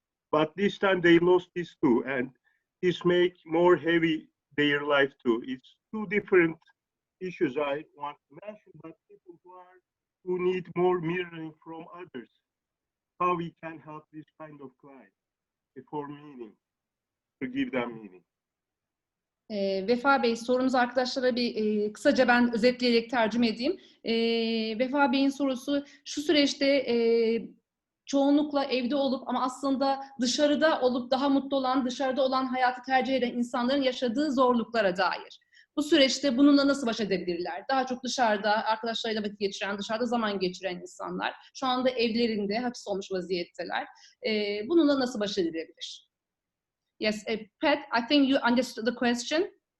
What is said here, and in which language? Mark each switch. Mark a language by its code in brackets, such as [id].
[en] But this time they lost this too, and this make more heavy their life too. It's two different issues I want to mention, but people who need more mirroring from others, how we can help this kind of client for meaning, to give them meaning. [tr] Vefa Bey, sorunuzu arkadaşlara bir kısaca ben özetleyerek tercüme edeyim. Vefa Bey'in sorusu şu süreçte çoğunlukla evde olup ama aslında dışarıda olup daha mutlu olan, dışarıda olan hayatı tercih eden insanların yaşadığı zorluklara dair. Bu süreçte bununla nasıl baş edebilirler? Daha çok dışarıda arkadaşlarıyla vakit geçiren, dışarıda zaman geçiren insanlar şu anda evlerinde hapis olmuş vaziyetteler. Bununla nasıl baş edilebilir? [en] Yes, Pat, I think you understood the question.